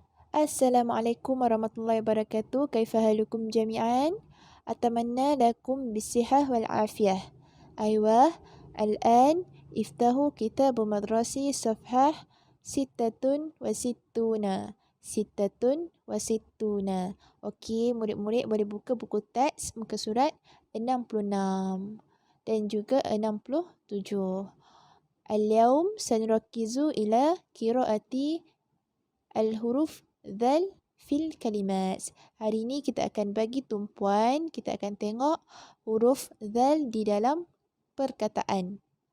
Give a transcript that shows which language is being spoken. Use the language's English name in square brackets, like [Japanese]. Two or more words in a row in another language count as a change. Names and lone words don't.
[Arabic] السلام عليكم ورحمة الله وبركاته. كيف حالكم جميعا? أتمنى لكم بالصحة والعافية. Aywa, الآن افتحوا كتاب مدرسي صفحة ستة وستون. ستة وستون. [Malay] Okey, murid-murid boleh buka buku teks muka surat 66 dan juga 67. [Arabic] اليوم سنركز إلى قراءة الحروف ذال في الكلمات. [Malay] Hari ini kita akan bagi tumpuan, kita akan tengok huruf dhal di dalam perkataan.